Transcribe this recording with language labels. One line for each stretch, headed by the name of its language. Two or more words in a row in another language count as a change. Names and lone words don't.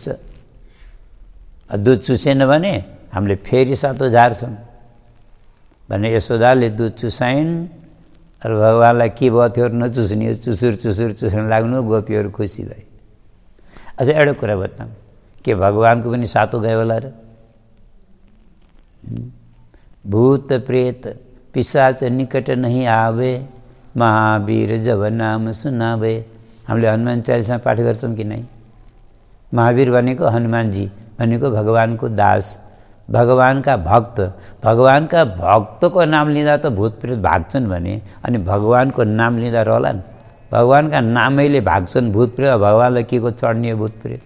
Nepali: दुध चुसेन भने हामीले फेरि 7 झार्छौँ भने यशोदाले दुध चुसाइन् र भगवान्लाई के भयो थियो नचुस्ने, चुसुर लाग्नु, गोपीहरू खुसी भए। अझ एउटा कुरा बताऊँ, के भगवानको पनि 7 गयो होला र?
Awadhi: भूत प्रेत पिशाच निकट नहीं आवे, महावीर जब नाम सुनावे।
Nepali: हामीले हनुमान चालिसा पाठ गर्छौँ कि नै? महावीर भनेको हनुमानजी भनेको भगवानको दास, भगवानका भक्त। भगवानका भक्तको नाम लिँदा त भूतप्रेत भाग्छन् भने अनि भगवानको नाम लिँदा रहलान्? भगवानका नामैले भाग्छन् भूतप्रेत, भगवानलाई के को चढ्ने भूतप्रेत?